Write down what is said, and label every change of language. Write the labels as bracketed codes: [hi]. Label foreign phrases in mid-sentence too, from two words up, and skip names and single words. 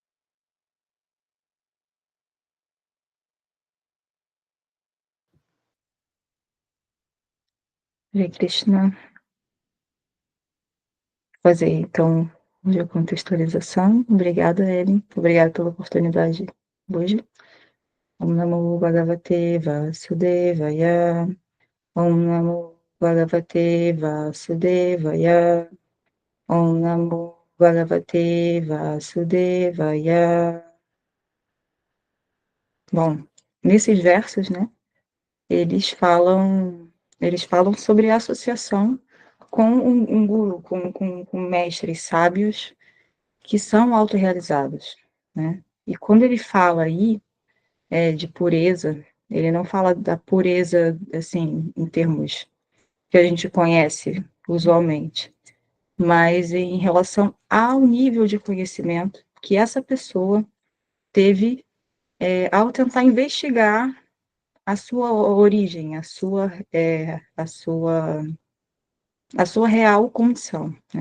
[pt] Hare Krishna. Fazer, então, de contextualização. Obrigada, Ellen. Obrigada pela oportunidade hoje. [sa] ॐ नमो भगवते वासुदेवाय. ॐ नमो भगवते वासुदेवाय. ॐ नमो भगवते वासुदेवाय. [pt] Bom, nesses versos, né, eles falam, eles falam sobre a associação com um guru, com mestres sábios que são autorrealizados, né? E quando ele fala aí de pureza, ele não fala da pureza, assim, em termos que a gente conhece usualmente, mas em relação ao nível de conhecimento que essa pessoa teve ao tentar investigar a sua origem, a sua real condição, né?